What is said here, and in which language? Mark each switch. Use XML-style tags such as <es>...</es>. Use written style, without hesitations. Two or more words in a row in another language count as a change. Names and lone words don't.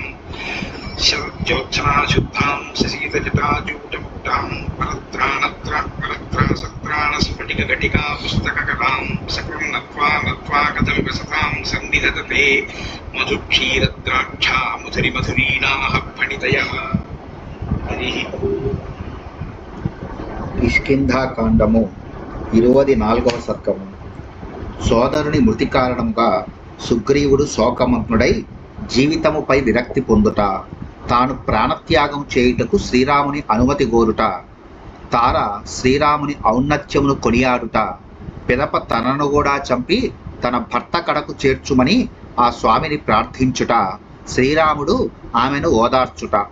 <sa>शरज्योत्सनाशुद्धां शशीतजटाजूटमुक्तां परत्राणस्फटिकघटिका पुस्तककलां सकं नत्वा नत्वा कथमिव सतां सन्निधत्ते मधुक्षीरद्राक्षा मधुरिमधुरीणाः फणितयः। हरिः</sa> <te>కిష్కింధాకాండము 24వ సర్గము. సోదరుని మృతి కారణంగా సుగ్రీవుడు శోకమగ్నుడై జీవితముపై విరక్తి పొందుట, తాను ప్రాణత్యాగం చేయుటకు శ్రీరాముని అనుమతి కోరుట, తార శ్రీరాముని ఔన్నత్యమును కొనియాడుట, పిదప తనను కూడా చంపి తన భర్త కడకు చేర్చుమని ఆ స్వామిని ప్రార్థించుట, శ్రీరాముడు ఆమెను ఓదార్చుట.</te>